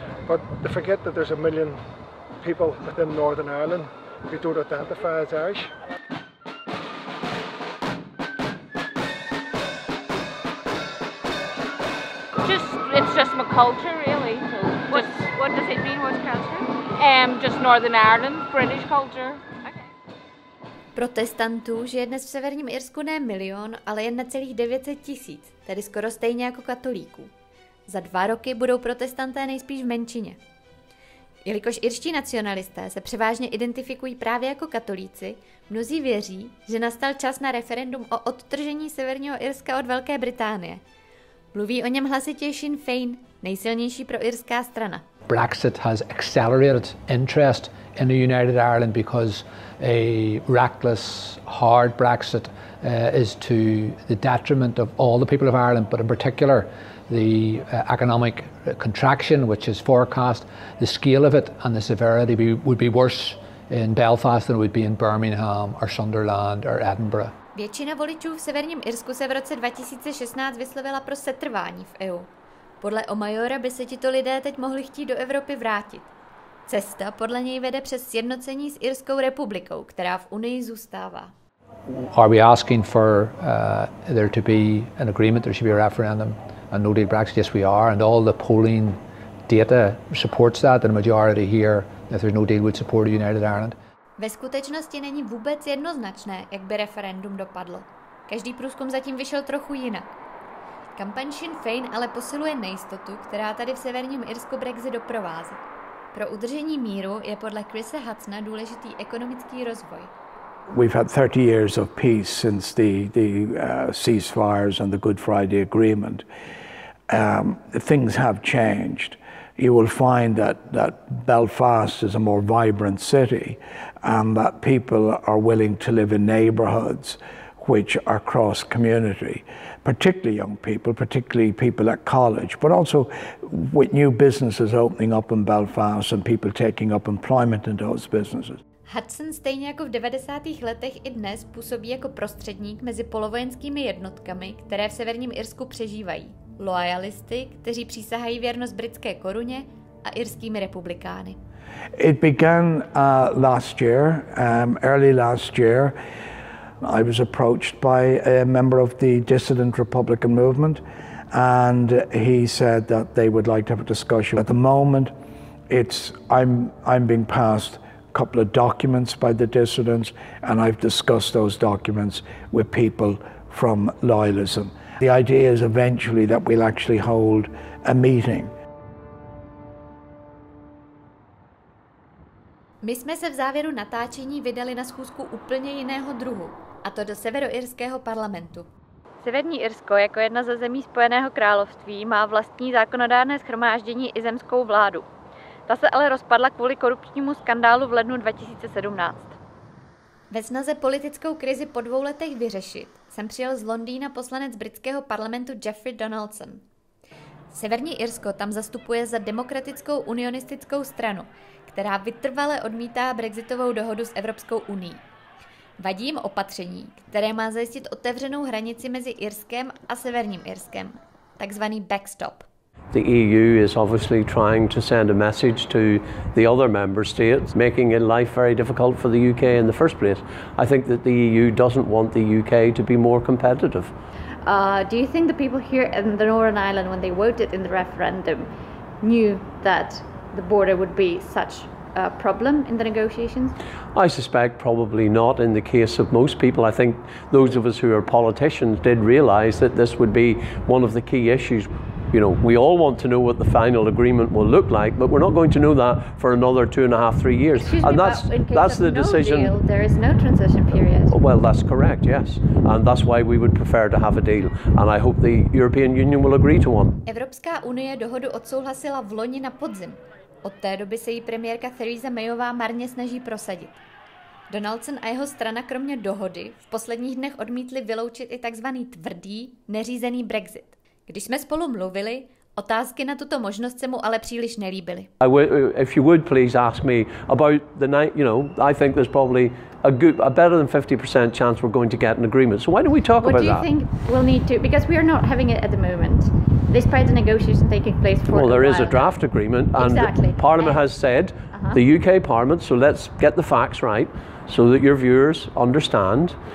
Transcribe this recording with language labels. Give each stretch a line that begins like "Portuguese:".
English: But they forget that there's 1 million people within Northern Ireland who don't identify as Irish. It's just my culture, really. So what does it mean? What's culture? Just Northern Ireland, British culture. Okay.
Czech: Protestantů žije dnes v Severním Irsku ne 1 milion, ale jen necelých 900 000, tedy skoro stejně jako katolíků. Za 2 roky budou protestanté nejspíš v menšině. Jelikož irští nacionalisté se převážně identifikují právě jako katolíci, mnozí věří, že nastal čas na referendum o odtržení Severního Irska od Velké Británie. Mluví o něm hlasitě Sinn Féin, nejsilnější proirská strana.
English: Brexit has accelerated interest in the United Ireland because a reckless, hard Brexit is to the detriment of all the people of Ireland, but in particular the economic contraction which is forecast, the scale of it and the severity would be worse in Belfast than it would be in Birmingham or Sunderland or Edinburgh.
Czech: Většina voličů v Severním Irsku se v roce 2016 vyslovila pro setrvání v EU. Podle Omajora by se tito lidé teď mohli chtít do Evropy vrátit. Cesta podle něj vede přes sjednocení s Irskou republikou, která v Unii zůstává.
English: Are we asking for there to be an agreement, there should be a referendum, a no deal Brexit? Yes, we are, and all the polling data supports that, and the majority here, if there's no deal, would support United Ireland.
Czech: Ve skutečnosti není vůbec jednoznačné, jak by referendum dopadlo. Každý průzkum zatím vyšel trochu jinak. Kampaň Sinn Féin ale posiluje nejistotu, která tady v Severním Irsku Brexit doprovází. Pro udržení míru je podle Chrise Hudsona důležitý ekonomický rozvoj.
English: We've had 30 years of peace since the ceasefires and the Good Friday Agreement. Things have changed. You will find that Belfast is a more vibrant city and that people are willing to live in neighbourhoods which are cross-community, particularly young people, particularly people at college, but also with new businesses opening up in Belfast and people taking up employment in those businesses.
Czech: Hudson stejně jako v 90. letech i dnes působí jako prostředník mezi polovojenskými jednotkami, které v Severním Irsku přežívají, loyalisty, kteří přísahají věrnost britské koruně, a irskými republikány.
English: It began last year, early last year. I was approached by a member of the dissident Republican movement, and he said that they would like to have a discussion. At the moment, I'm being passed a couple of documents by the dissidents, and I've discussed those documents with people from loyalism. The idea is eventually that we'll actually hold a meeting.
Czech: My jsme se v závěru natáčení vydali na schůzku úplně jiného druhu, a to do severoirského parlamentu. Severní Irsko jako jedna ze zemí Spojeného království má vlastní zákonodárné shromáždění i zemskou vládu. Ta se ale rozpadla kvůli korupčnímu skandálu v lednu 2017. Ve snaze politickou krizi po 2 letech vyřešit jsem přijel z Londýna poslanec britského parlamentu Jeffrey Donaldson. Severní Irsko tam zastupuje za demokratickou unionistickou stranu, která vytrvale odmítá brexitovou dohodu s Evropskou unií. Vadí jim opatření, které má zajistit otevřenou hranici mezi Irskem a Severním Irskem, takzvaný backstop.
English: The EU is obviously trying to send a message to the other member states, making life very difficult for the UK in the first place. I think that the EU doesn't want the UK to be more competitive. Do you think the people here in the Northern Ireland, when they voted in the referendum, knew that the border would be such a problem in the negotiations? I suspect probably not in the case of most people. I think those of us who are politicians did realise that this would be one of the key issues. You know, we all want to know what the final agreement will look like, but we're not going to know that for another 2.5, 3 years. And that's the decision. Deal, there is no transition period. Well, that's correct, yes. And that's why we would prefer to have a deal. And I hope the European Union will agree to one.
Czech: Evropská unie dohodu odsouhlasila v loni na podzim. Od té doby se jí premiérka Theresa Mayová marně snaží prosadit. Donaldson a jeho strana kromě dohody v posledních dnech odmítli vyloučit i takzvaný tvrdý, neřízený Brexit. Když jsme spolu mluvili, otázky na tuto možnost se mu ale příliš nelíbily.
English: If you would please ask me about the night, you know, I think there's probably a better than 50% chance we're going to get an agreement. So why don't we talk about that? What do you think we'll need to, because we are not having it at the moment, despite the negotiation taking place for Well, there is a draft agreement, and exactly. Parliament has said, the UK Parliament, so let's get the facts right so that your viewers understand.